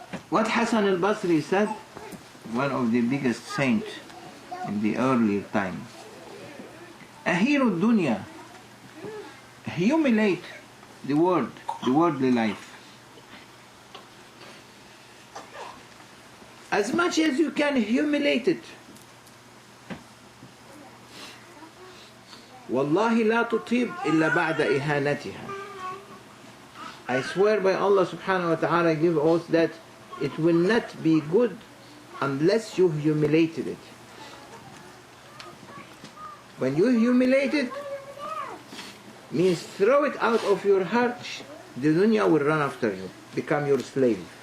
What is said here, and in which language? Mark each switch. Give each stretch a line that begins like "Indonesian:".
English: What Hassan al-Basri said, one of the biggest saints in the earlier time,
Arabic: Ahiru dunya,
English: humiliate the world, the worldly life, as much as you can humiliate it.
Arabic: والله لا تطيب إلا بعد إهانتها.
English: I swear by Allah subhanahu wa ta'ala, I give oath that it will not be good unless you humiliated it. When you humiliate it, means throw it out of your heart, the dunya will run after you, become your slave.